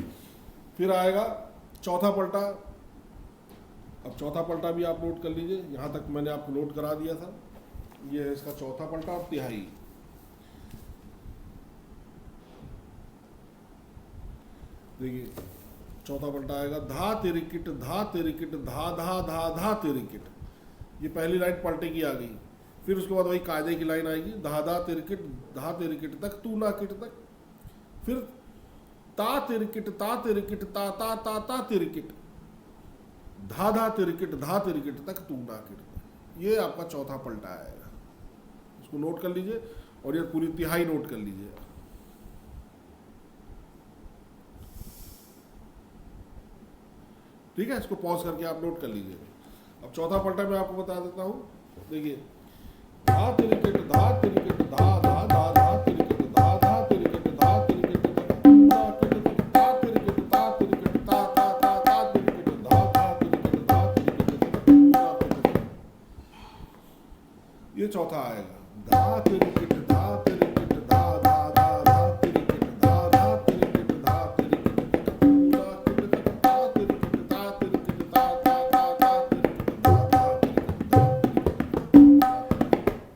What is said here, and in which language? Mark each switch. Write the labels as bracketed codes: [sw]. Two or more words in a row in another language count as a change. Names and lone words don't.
[hi] फिर आएगा चौथा पलटा। अब चौथा पलटा भी आप नोट कर लीजिए, यहां तक मैंने आपको नोट करा दिया था। ये है इसका चौथा पलटा और तिहाई। देखिए चौथा पलटा आएगा धा तिरकिट धा धा धा धा तिरकिट। ये पहली लाइन पलटे की आ गई। फिर उसके बाद वही कायदे की लाइन आएगी धा धा तिरकिट तक तू ना किट तक, फिर ता तिरकिट ता ता ता ता तिरकिट धा धा तिरकिट तक तू ना किट तक। ये आपका चौथा पलटा आएगा, इसको नोट कर लीजिए और ये पूरी तिहाई नोट कर लीजिए। ठीक है, इसको पॉज करके आप नोट कर लीजिए। अब चौथा पलटा मैं आपको बता देता हूं। देखिए धा तिरिकिट धा तिरिकिट धा धा धा धा तिरिकिट धा धा तिरिकिट धा तिरिकिट तक तू ना किट तक धा तिरिकिट धा तिरिकिट धा धा धा धा तिरिकिट धा धा तिरिकिट धा तिरिकिट तक तू ना किट तक। ये चौथा आएगा धा तिरिकिट धा तिरिकिट धा धा धा धा तिरिकिट धा धा तिरिकिट धा तिरिकिट तक तू ना किट तक धा तिरिकिट धा तिरिकिट धा धा धा धा तिरिकिट धा धा तिरिकिट धा तिरिकिट।